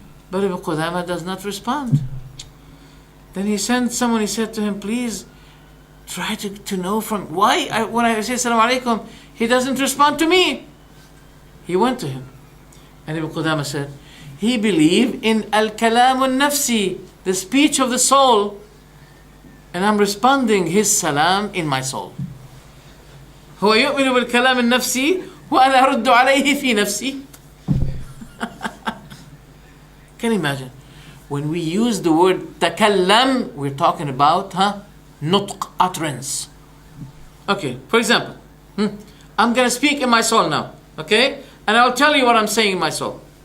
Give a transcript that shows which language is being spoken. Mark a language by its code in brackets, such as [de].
[en] But Ibn Qudama does not respond. Then he sent someone, he said to him, please try to know from why when I say Assalamu alaikum, he doesn't respond to me. He went to him. And Ibn Qudama said, he believed in al-kalam al-nafsi, the speech of the soul, and I'm responding his salam in my soul. [ar] هو يؤمن بالكلام النفسي وأنا أرد عليه في نفسي. [en] Can you imagine? When we use the word takallam, we're talking about nutq, utterance. Okay, for example, I'm going to speak in my soul now, okay? And I'll tell you what I'm saying in my soul.